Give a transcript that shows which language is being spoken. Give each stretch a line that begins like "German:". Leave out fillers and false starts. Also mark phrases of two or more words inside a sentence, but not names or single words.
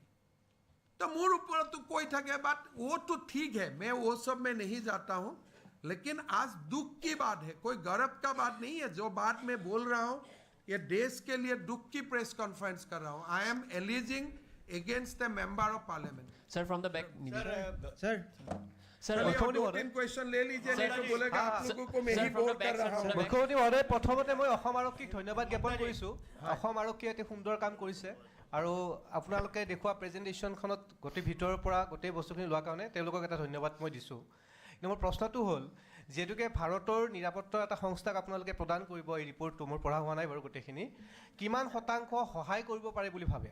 Hindi: तो मोर ऊपर तो कोई থাকে, बात वो तो ठीक है, मैं वो सब में नहीं जाता हूं, लेकिन आज दुख की बात है, कोई गर्व का बात नहीं है. जो बात मैं बोल रहा हूं ये देश के लिए दुख की
English: press conference
Hindi: कर रहा हूं.
English: I am alleging against the member of parliament. Sir from the back.
Hindi: सर तीन क्वेश्चन ले लीजिए, नहीं तो बोलेगा आप लोगों को मैं ही बोल कर रहा हूं.
Assamese: মুখ্যমন্ত্ৰী মহোদয়, প্ৰথমতে মই অসম আৰক্ষীক ধন্যবাদ জ্ঞাপন কৰিছোঁ. অসম আৰক্ষীয়ে এটি সুন্দৰ কাম কৰিছে আৰু আপোনালোকে দেখুওৱা প্ৰেজেণ্টেশ্যনখনত গোটেই ভিতৰৰ পৰা গোটেই বস্তুখিনি লোৱাৰ কাৰণে তেওঁলোকক এটা ধন্যবাদ মই দিছোঁ. কিন্তু মোৰ প্ৰশ্নটো হ'ল, যিহেতুকে ভাৰতৰ নিৰাপত্তা এটা সংস্থাক আপোনালোকে প্ৰদান কৰিব, এই ৰিপৰ্টটো মোৰ পঢ়া হোৱা নাই বাৰু গোটেইখিনি, কিমান শতাংশ সহায় কৰিব পাৰে বুলি ভাবে?